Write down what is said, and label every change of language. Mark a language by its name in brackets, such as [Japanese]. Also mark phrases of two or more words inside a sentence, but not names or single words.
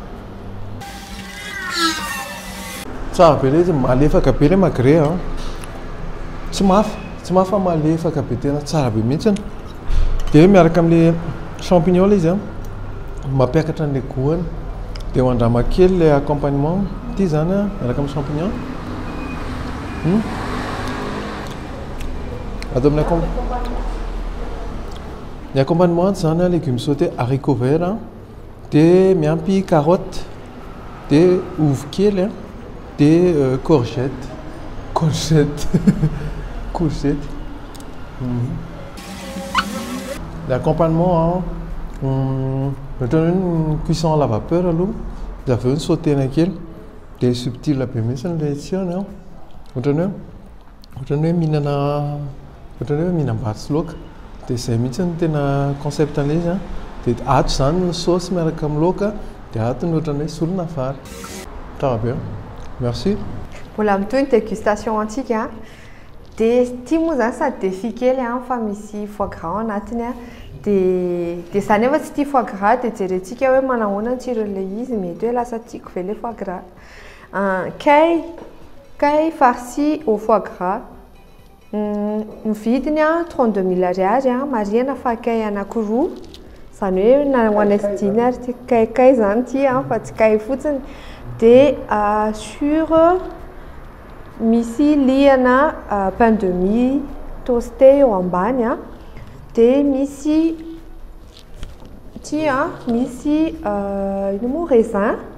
[Malagasy] tsara be ilay izy malefaka be le magret tsy mafy malefaka be tena tsara be mihitsy dia miaraka amin'le champignon ilay izy mampiakatra an'le goany dia ho andrama kely le accompagnement ity zany miaraka amin'ny champignon atao amin'ny ny accompagnement zany [French] légumes sautés haricots verts [Malagasy] dia miampy carotte dia ovy kely dia courgette [French] l'accompagnement une cuisson à la vapeur [Malagasy] aloha dia aveo ny sautena kely dia subtil be mihitsy le tsiony ohatrany hoe mihinam-bary sy laoka dia izay mihitsy ny tena concept an'ilay izy dia ato zany ny sauce miaraka amin'ny laoka dia ato ny ohatrany hoe solona vary tsara be merci. Mbola mitohy ny dégustation antsika dia ity moa zany sady défi kely fa misy [French] foie gras [Malagasy] anatiny dia zany efa tsy tia [French] foie gras [Malagasy] dia jerentsika hoe manahoana ny tsiron'ilay izy mety hoe lasa tiako ve le [French] foie gras caille farci au foie gras [Malagasy] ny vidiny 32 000 ariary marihana fa caille anankiroa zany hoe na ho anay tsy diny ary caille zany ty fa tsy caille fotsiny dia sur misy liana [French] pain de mie toasté [Malagasy] eo ambany dia misy ty misy ino moa raisin